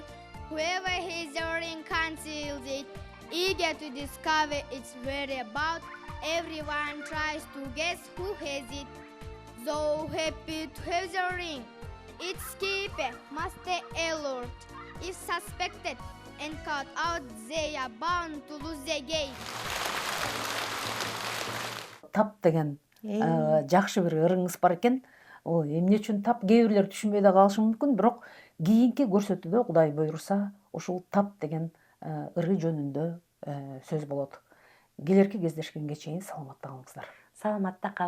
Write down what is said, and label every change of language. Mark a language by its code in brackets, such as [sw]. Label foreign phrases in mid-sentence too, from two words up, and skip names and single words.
[en] Whoever has the ring conceals it, eager to discover its whereabouts. Everyone tries to guess who has it. So happy to have the ring. Its keeper must stay alert. If suspected and caught out, they are bound to lose the game. [ky] Тап деген жакшы бир ырыңыз бар экен. О, эмне үчүн тап кээ бирлер түшүнбөй да калышы мүмкүн, бирок кийинки көрсөтүүдө Кудай буйруса ушул тап деген ыры жөнүндө сөз болот. Келерки кездешкенге чейин саламатта калыңыздар.